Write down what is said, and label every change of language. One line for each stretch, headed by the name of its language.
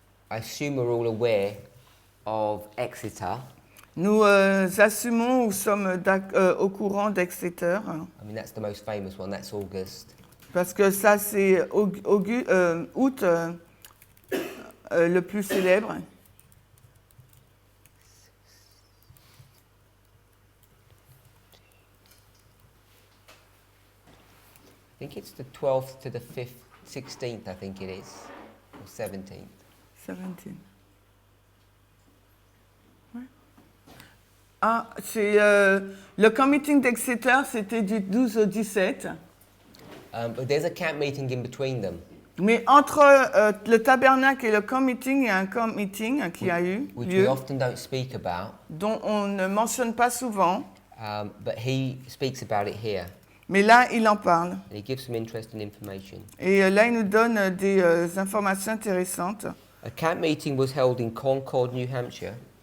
English: I assume we're all aware of Exeter.
French: Nous assumons ou sommes au courant d'Exeter.
English: I mean, that's the most famous one. That's August.
French: Parce que ça, c'est août le plus célèbre.
English: I think it's the 12th to the 16th, I think it is, or 17th. 17.
French: Ouais. Ah, c'est le camp meeting d'Exeter, c'était du 12 au 17.
English: But there's a camp meeting in between them.
French: Mais entre le tabernacle et le camp meeting, il y a un camp meeting qui a eu
English: Which
French: lieu,
English: we often don't speak about,
French: dont on ne mentionne pas souvent,
English: but he speaks about it here.
French: mais là, il en parle.
English: And he gives some interesting information.
French: Et là, il nous donne des informations intéressantes.
English: A camp meeting was held in Concord, New Hampshire.